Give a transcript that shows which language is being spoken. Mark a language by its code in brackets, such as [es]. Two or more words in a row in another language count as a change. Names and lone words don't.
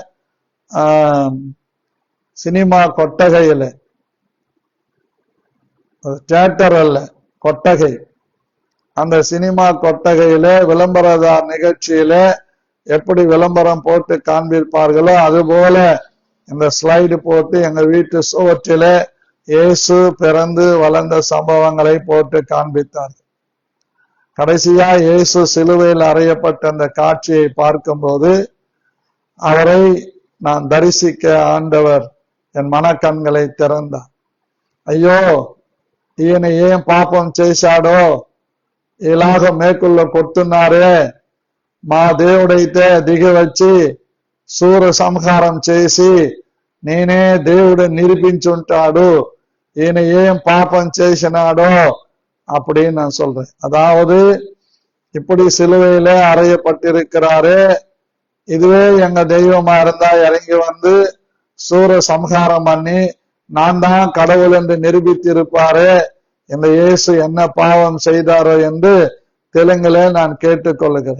[ta] சினிமா கொட்டகையில, தியேட்டர் அல்ல கொட்டகை, அந்த சினிமா கொட்டகையில விளம்பரதார் நிகழ்ச்சியில எப்படி விளம்பரம் போட்டு காண்பிப்பார்களோ அதுபோல இந்த ஸ்லைடு போட்டு எங்க வீட்டு சுவற்றில இயேசு பிறந்து வளர்ந்த சம்பவங்களை போட்டு காண்பித்தார். கடைசியா இயேசு சிலுவையில் அறையப்பட்ட அந்த காட்சியை பார்க்கும்போது அவரை நான் தரிசிக்க ஆண்டவர் என் மனக்கண்களை திறந்தார். [te] అయ్యో ఈయన ఏం పాపం చేశాడో ఇలాగ మేకుల్లో కొడుతున్నారే, మా దేవుడైతే దిగి వచ్చి సూర సంహారం చేసి నేనే దేవుడు నిరూపించుంటాడు, ఈయన ఏం పాపం చేసినాడో [ta] அப்படின்னு நான் சொல்றேன். அதாவது இப்படி சிலுவையில அறையப்பட்டிருக்கிறாரு, இதுவே எங்க தெய்வமா இருந்தா இறங்கி வந்து சூர சம்ஹாரம் பண்ணி நான் தான் கடவுள் என்று நிரூபித்திருப்பாரு, இந்த இயேசு என்ன பாவம் செய்தாரோ என்று தெலுங்குல நான் கேட்டுக்கொள்ளுகிறேன்.